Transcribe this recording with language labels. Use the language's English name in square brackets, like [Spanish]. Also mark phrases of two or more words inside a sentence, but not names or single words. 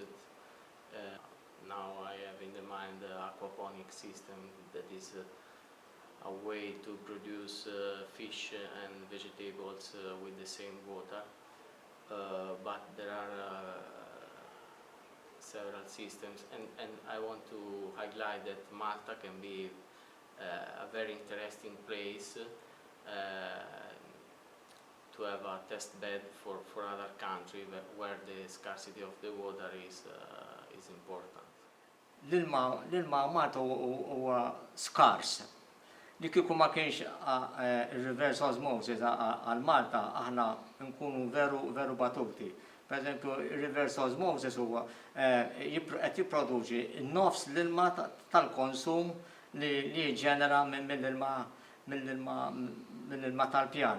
[English] Now I have in the mind the aquaponic system, that is a way to produce fish and vegetables with the same water, but there are several systems, and I want to highlight that Malta can be a very interesting place to have a test bed for other countries where the scarcity of the water is important. [Maltese] L-ilma Malta huwa skars. Li kieku ma kienx il- [English] reverse osmosis [Maltese] għal Malta, aħna nkunu veru batuti. Per eżempju, il- [English] reverse osmosis [Maltese] huwa qed jipproduċi n-nofs l-ilma tal-konsum li ġenera mill-ilma tal-pjan.